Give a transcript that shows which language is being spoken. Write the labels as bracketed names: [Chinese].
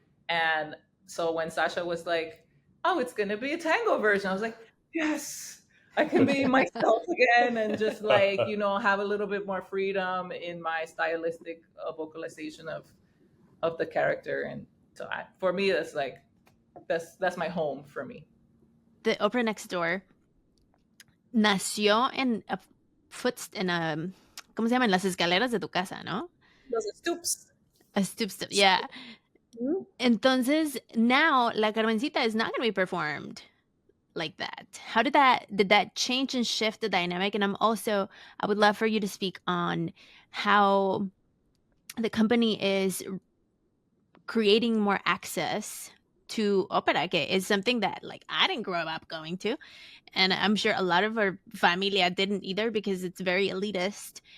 [English] And so when Sasha was like, "Oh, it's gonna be a tango version," I was like, "Yes, I can be myself again and just have a little bit more freedom in my stylistic vocalization of the character." And so for me, that's my home for me. The opera next door [Spanish] nació en en a, ¿cómo se llama? En las escaleras de tu casa, ¿no? [English] Those are stoops. A stoop. Yeah. [Spanish] Entonces [English] now La Carmencita is not going to be performed like that. How did that change and shift the dynamic? And I would love for you to speak on how the company is creating more access to opera, [Spanish] que [English] is something that like I didn't grow up going to, and I'm sure a lot of our familia didn't either because it's very elitist.